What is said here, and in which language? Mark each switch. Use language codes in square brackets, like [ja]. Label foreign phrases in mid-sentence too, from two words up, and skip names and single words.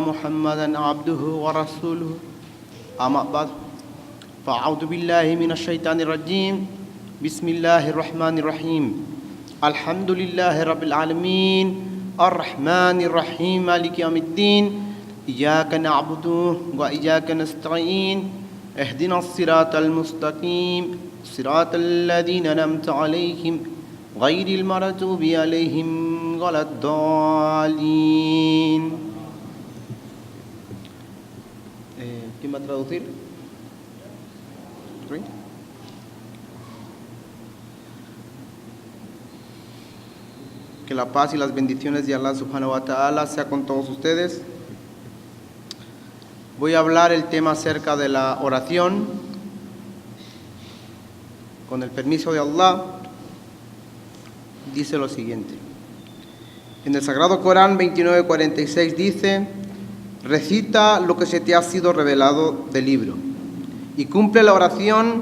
[ar] محمدا عبده ورسوله أما بعد فأعوذ بالله من الشيطان الرجيم بسم الله الرحمن الرحيم الحمد لله رب العالمين الرحمن الرحيم مالك يوم الدين إياك نعبد وإياك نستعين اهدنا الصراط المستقيم صراط الذين أنعمت عليهم غير المغضوب عليهم ولا الضالين. [es] ¿Quién va a traducir? Que la paz y las bendiciones de Allah subhanahu wa ta'ala sea con todos ustedes. Voy a hablar el tema acerca de la oración. Con el permiso de Allah, dice lo siguiente. En el Sagrado Corán 29:46 dice: recita lo que se te ha sido revelado del libro y cumple la oración.